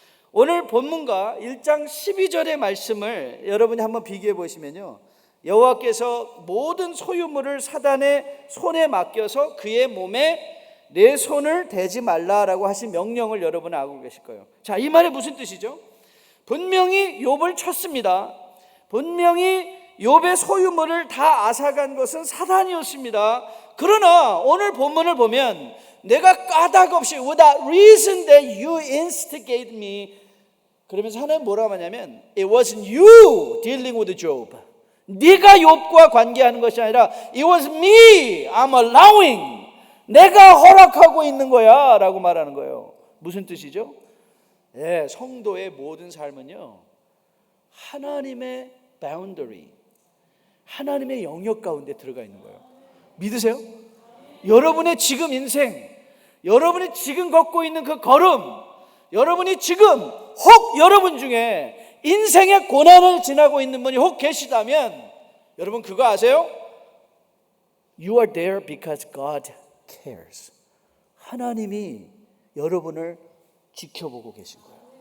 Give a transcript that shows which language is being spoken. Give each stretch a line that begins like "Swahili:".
Korean: 오늘 본문과 1장 12절의 말씀을 여러분이 한번 비교해 보시면요, 여호와께서 모든 소유물을 사단의 손에 맡겨서 그의 몸에 내 손을 대지 말라라고 하신 명령을 여러분은 알고 계실 거예요. 자, 이 말이 무슨 뜻이죠? 분명히 욥을 쳤습니다. 분명히 욥의 소유물을 다 앗아간 것은 사단이었습니다. 그러나 오늘 본문을 보면 내가 까닭 없이
English: without reason that you instigate me,
Korean: 그러면서 하나님 뭐라고 하냐면
English: It wasn't you dealing with Job.
Korean: 네가 욥과 관계하는 것이 아니라
English: It was me, I'm allowing.
Korean: 내가 허락하고 있는 거야 라고 말하는 거예요. 무슨 뜻이죠? 네, 성도의 모든 삶은요 하나님의 boundary, 하나님의 영역 가운데 들어가 있는 거예요. 믿으세요? 여러분의 지금 인생, 여러분이 지금 걷고 있는 그 걸음, 여러분이 지금 혹 여러분 중에 인생의 고난을 지나고 있는 분이 혹 계시다면 여러분 그거 아세요?
English: You are there because God cares.
Korean: 하나님이 여러분을 지켜보고 계신 거예요.